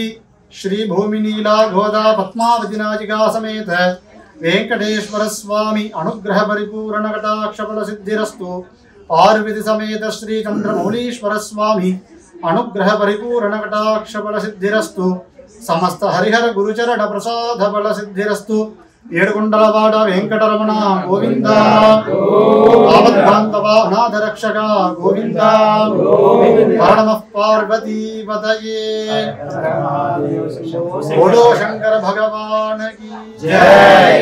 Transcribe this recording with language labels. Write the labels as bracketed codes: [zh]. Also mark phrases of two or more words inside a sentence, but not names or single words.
[sa] श्री भूमिनीला गोदा पद्मावती नाजिका समेत वेंकटेश्वर स्वामी अनुग्रह परिपूर्ण कटाक्ष फल सिद्धिरस्तु। पार्वती समेत श्री चंद्रमौलीश्वर स्वामी अनुग्रह परिपूर्ण कटाक्ष फल सिद्धिरस्तु। समस्त हरिहर गुरुचरण प्रसाद फल सिद्धिरस्तु। [te] ఏడుకొండలవాడ వెంకటరమణ గోవింద ఆపద్బాంధవ అనాథ రక్షక గోవింద [sa] నమః పార్వతీపతయే [hi] बोलो शंकर भगवान की जय।